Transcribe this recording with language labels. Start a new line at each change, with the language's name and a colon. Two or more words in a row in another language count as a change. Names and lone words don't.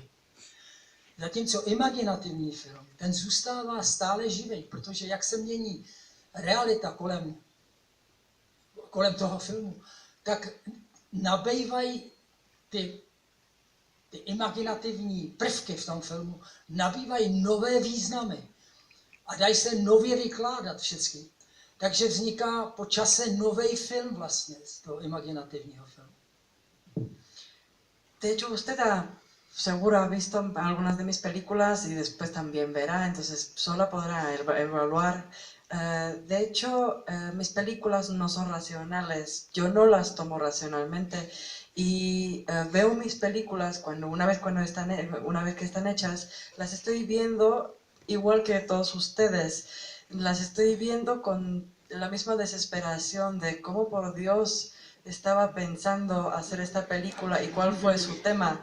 Czech: Zatímco imaginativní film, ten zůstává stále živý, protože jak se mění realita kolem toho filmu, tak nabývají ty imaginativní prvky v tom filmu, nabývají nové významy a dají se nově vykládat všechny. Takže vzniká po čase nový film vlastně z toho imaginativního filmu.
Spanish: De hecho, usted seguro ha visto algunas de mis películas y después también verá, entonces sola podrá evaluar. De hecho, mis películas no son racionales, yo no las tomo racionalmente y veo mis películas una vez que están hechas, las estoy viendo igual que todos ustedes, las estoy viendo con la misma desesperación de cómo por Dios estaba pensando hacer esta película y cuál fue su tema.